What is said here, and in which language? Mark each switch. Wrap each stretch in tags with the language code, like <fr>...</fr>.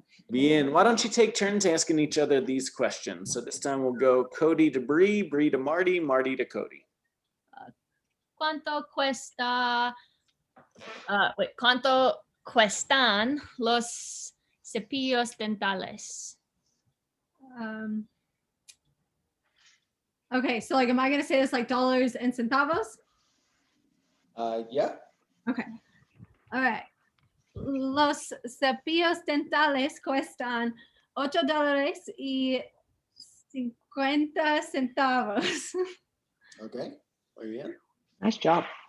<en>Bien, why don't you take turns asking each other these questions? So this time we'll go Cody to Bree, Bree to Marty, Marty to Cody.</en> <es>¿Cuánto cuesta? ¿Cuánto cuestan los cepillos dentales?</es> <en>Okay, so like, am I gonna say this like dollars and centavos? Yeah. Okay. All right.</en> <es>Los cepillos dentales cuestan $8 y 50 centavos. Okay, muy bien.</es> <en>Nice job.</en>